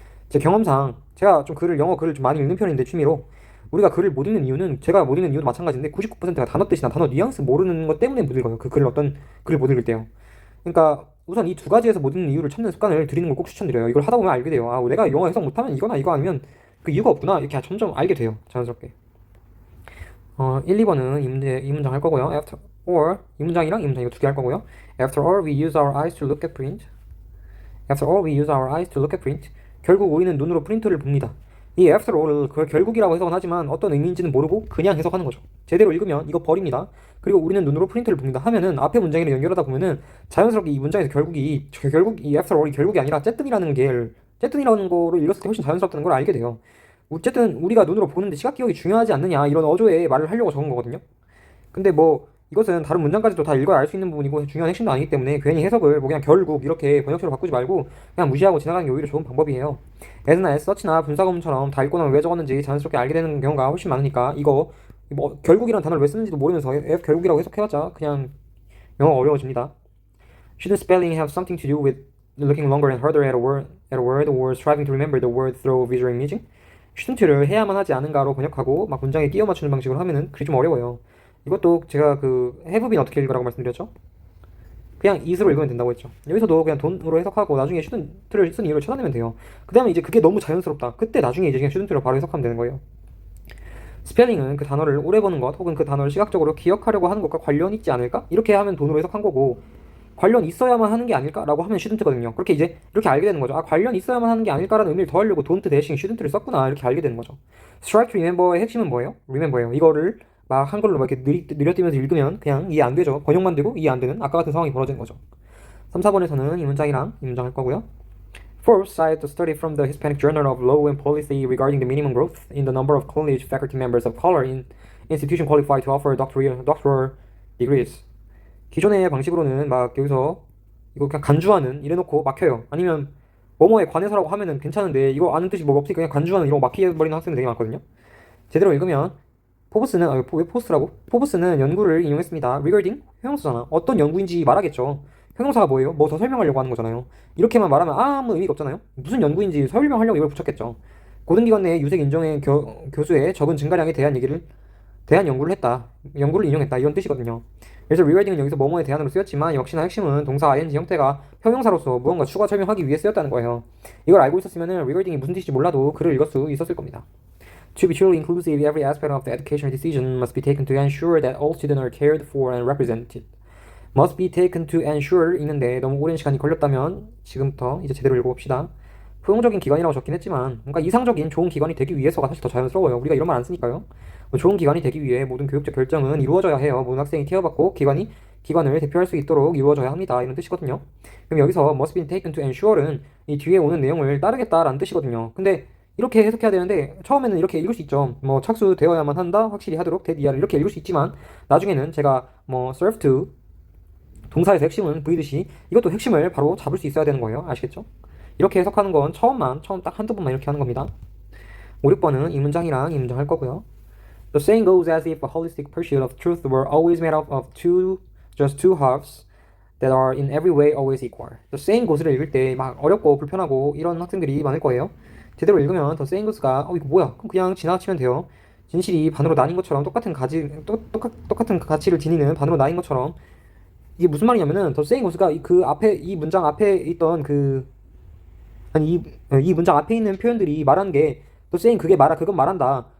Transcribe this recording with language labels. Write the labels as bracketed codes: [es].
[ko] 제 경험상 제가 좀 영어 글을 좀 많이 읽는 편인데 취미로 우리가 글을 못 읽는 이유는 제가 못 읽는 이유도 마찬가지인데 99%가 단어 뜻이나 단어 뉘앙스 모르는 것 때문에 못 읽어요. 그 글을 어떤 글을 못 읽을 때요. 그러니까 우선 이 두 가지에서 못 읽는 이유를 찾는 습관을 들이는 걸 꼭 추천드려요. 이걸 하다 보면 알게 돼요. 내가 영어 해석 못하면 이거나 이거 아니면 그 이유가 없구나. 이렇게 점점 알게 돼요. 자연스럽게. 1, 2번은 이 문장 할 거고요. 이 문장이랑 이 문장 이거 두 개 할 거고요. [en] After all, we use our eyes to look at print. After all, we use our eyes to look at print. [ko] 결국 우리는 눈으로 프린트를 봅니다. 이 after all을 그걸 결국이라고 해석은 하지만 어떤 의미인지는 모르고 그냥 해석하는 거죠. 제대로 읽으면 이거 버립니다. 그리고 우리는 눈으로 프린트를 봅니다 하면은 앞에 문장이랑 연결하다 보면은 자연스럽게 이 문장에서 결국 이 after all이 결국이 아니라 쨌든이라는 거로 읽었을 때 훨씬 자연스럽다는 걸 알게 돼요. 어쨌든 우리가 눈으로 보는데 시각 기억이 중요하지 않느냐 이런 어조의 말을 하려고 적은 거거든요. 근데 이것은 다른 문장까지도 다 읽어야 알 수 있는 부분이고 중요한 핵심도 아니기 때문에 괜히 해석을 그냥 결국 이렇게 번역처로 바꾸지 말고 그냥 무시하고 지나가는 게 오히려 좋은 방법이에요. as나 as such나 분사구문처럼 다 읽고 나면 왜 적었는지 자연스럽게 알게 되는 경우가 훨씬 많으니까 이거 결국이라는 단어를 왜 쓰는지도 모르면서 결국이라고 해석해봤자 그냥 영어 어려워집니다. [en] Should spelling have something to do with looking longer and harder at a word or striving to remember the word through visual imaging? [ko] shouldn't를 해야만 하지 않은가로 번역하고 막 문장에 끼워 맞추는 방식으로 하면은 글이 좀 어려워요. 이것도 제가 have been 어떻게 읽으라고 말씀드렸죠? 그냥 is로 읽으면 된다고 했죠. 여기서도 그냥 돈으로 해석하고 나중에 shouldn't를 쓴 이유를 찾아내면 돼요. 그 다음에 이제 그게 너무 자연스럽다. 그때 나중에 이제 그냥 shouldn't를 바로 해석하면 되는 거예요. 스펠링은 그 단어를 오래 보는 것 혹은 그 단어를 시각적으로 기억하려고 하는 것과 관련 있지 않을까? 이렇게 하면 돈으로 해석한 거고 관련 있어야만 하는 게 아닐까라고 하면 shouldn't거든요. 그렇게 이제 이렇게 알게 되는 거죠. 관련 있어야만 하는 게 아닐까라는 의미를 더하려고 don't 대신 shouldn't를 썼구나 이렇게 알게 되는 거죠. [en] Strive to remember [ko] 의 핵심은 뭐예요? remember예요. 이거를 막 한글로 막 이렇게 느려뜨면서 읽으면 그냥 이해 안 되죠. 번역만 되고 이해 안 되는 아까 같은 상황이 벌어지는 거죠. 3, 4번에서는 이 문장이랑 이 문장 할 거고요. [en] Forbes cited a study from the Hispanic Journal of Law and Policy regarding the minimum growth in the number of college faculty members of color in institution qualified to offer doctoral degrees. [ko] 기존의 방식으로는 막 여기서 이거 그냥 간주하는 이래놓고 막혀요. 아니면 뭐뭐에 관해서라고 하면은 괜찮은데 이거 아는 뜻이 없으니까 그냥 간주하는 이런 거 막히버리는 학생들 되게 많거든요. 제대로 읽으면 왜 포스트라고? 포브스는 연구를 인용했습니다. regarding 형용사잖아. 어떤 연구인지 말하겠죠. 형용사가 뭐예요? 더 설명하려고 하는 거잖아요. 이렇게만 말하면 아무 의미가 없잖아요. 무슨 연구인지 설명하려고 이걸 붙였겠죠. 고등기관 내 유색 인정의 교수의 적은 증가량에 대한 연구를 했다. 연구를 인용했다. 이런 뜻이거든요. 그래서 regarding은 여기서 뭐뭐에 대한으로 쓰였지만 역시나 핵심은 동사 ing 형태가 형용사로서 무언가 추가 설명하기 위해 쓰였다는 거예요. 이걸 알고 있었으면 regarding이 무슨 뜻인지 몰라도 글을 읽을 수 있었을 겁니다. [en] To be truly inclusive, every aspect of the educational decision must be taken to ensure that all students are cared for and represented. Must be taken to ensure [ko] 있는데 너무 오랜 시간이 걸렸다면 지금부터 이제 제대로 읽어봅시다. 포용적인 기관이라고 적긴 했지만, 그러니까 이상적인 좋은 기관이 되기 위해서가 사실 더 자연스러워요. 우리가 이런 말 안 쓰니까요. 뭐 좋은 기관이 되기 위해 모든 교육적 결정은 이루어져야 해요. 모든 학생이 케어받고 기관을 대표할 수 있도록 이루어져야 합니다. 이런 뜻이거든요. 그럼 여기서 [en] must be taken to ensure [ko] 는 이 뒤에 오는 내용을 따르겠다라는 뜻이거든요. 근데 이렇게 해석해야 되는데 처음에는 이렇게 읽을 수 있죠. 뭐 착수되어야만 한다, 확실히 하도록 대디아를 이렇게 읽을 수 있지만 나중에는 제가 뭐 serve to 동사에서 핵심은 V듯이 이것도 핵심을 바로 잡을 수 있어야 되는 거예요. 아시겠죠? 이렇게 해석하는 건 처음 딱 한두 번만 이렇게 하는 겁니다. 5, 6번은 이 문장이랑 이 문장 할 거고요. [en] The saying goes as if a holistic pursuit of truth were always made up of just two halves that are in every way always equal. The saying goes [ko] 를 읽을 때 막 어렵고 불편하고 이런 학생들이 많을 거예요. 제대로 읽으면 [en] The saying goes [ko] 가 이거 뭐야? 그럼 그냥 지나치면 돼요. 진실이 반으로 나뉜 것처럼 똑같은 가치를 지니는 반으로 나뉜 것처럼 이게 무슨 말이냐면은 The saying goes가 그 앞에 이 문장 앞에 있던 이 문장 앞에 있는 표현들이 말하는 게 The saying 그건 말한다.